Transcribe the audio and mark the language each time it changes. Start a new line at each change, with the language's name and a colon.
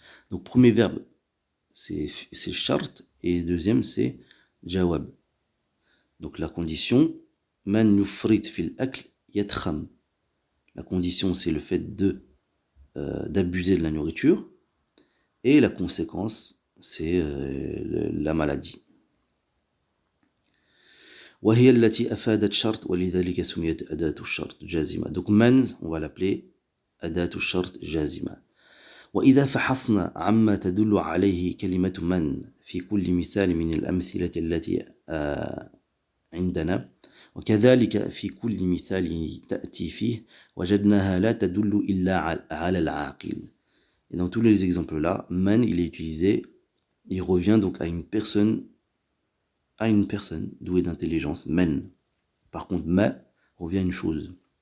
French: Donc premier verbe, c'est shart et deuxième c'est jawab. Donc la condition,
Arabic: man yufrit fil akl yatkham.
French: La condition c'est le fait d'abuser de la nourriture et la conséquence c'est la maladie.
Arabic: وهي التي أفادت شرط ولذلك سميت أداة الشرط جازمة.
French: Donc من on va l'appeler
Arabic: أداة الشرط جازمة. وإذا فحصنا عما تدل عليه كلمة من في كل مثال من الأمثلة التي عندنا وكذلك في كل مثال تأتي فيه وجدناها لا تدل إلا على العاقل.
French: Et dans tous les exemples là, man il est utilisé, il revient donc à une personne douée d'intelligence, men. Par contre, ma revient à une chose.